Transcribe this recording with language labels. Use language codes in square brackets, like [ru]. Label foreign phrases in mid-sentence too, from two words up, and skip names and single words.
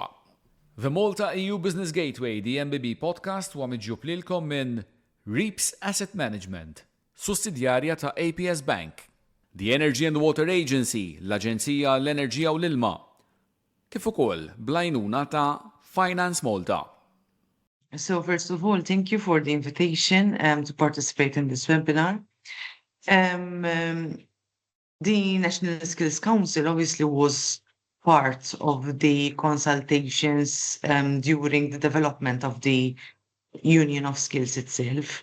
[en] The Malta-EU Business Gateway, the MBB podcast, [mt] huwa miġjub lilkom minn Reaps Asset Management, sussidjarja ta' APS Bank, [en] the Energy and Water Agency, [mt] l-Aġenzija l-Enerġija u l-Ilma, kif ukoll blajnuna ta' Finance Malta. [en] So first of all, thank you for the invitation to participate in this webinar. The National Skills Council obviously was part of the consultations during the development of the Union of Skills itself.